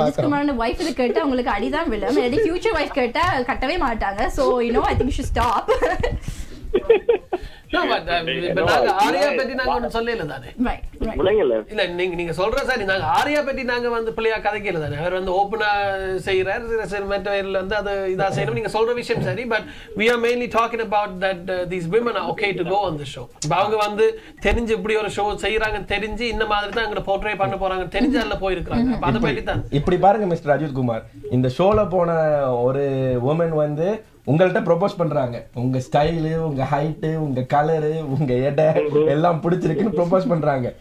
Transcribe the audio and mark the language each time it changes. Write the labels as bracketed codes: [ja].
[ta] Ajith குமாரோட wife இது கேட்டா உங்களுக்கு அடிதான் விழும். இல்லாட்டி ஃபியூச்சர் வைஃப் கேட்டா கட்டவே மாட்டாங்க. [en] So you know, I think you should stop. [ta] நாங்க ஆரியா பத்தி நாங்க ஒண்ணு சொல்லல தானே. இல்ல, நீங்க சொல்ற சார், நாங்க ஆரியா பத்தி நாங்க வந்து பிள்ளையா கதைக்கல தானே. அவர் வந்து ஓப்பனா செய்யறாரு, மெட்டீரியல் வந்து அது இதா செய்யணும். நீங்க சொல்ற விஷயம் சரி, but [en] we are mainly talking about that these women are okay to go on the show. [ta] அவங்க வந்து தெரிஞ்சு இப்படி ஒரு ஷோ செய்யறாங்கன்னு தெரிஞ்சு இந்த மாதிரி தான் அங்க போர்ட்ரே பண்ண போறாங்க தெரிஞ்சு அதுல போயிருக்காங்க. அத பத்தி தான் இப்படி பாருங்க மிஸ்டர் அஜித் குமார், இந்த ஷோல போன ஒரு woman வந்து உங்கள்ட்ட ப்ரொபோஸ் பண்றாங்க. உங்க ஸ்டைலு, உங்க ஹைட்டு, உங்க கலரு, உங்க எடை எல்லாம் பிடிச்சிருக்குன்னு ப்ரொபோஸ் பண்றாங்க.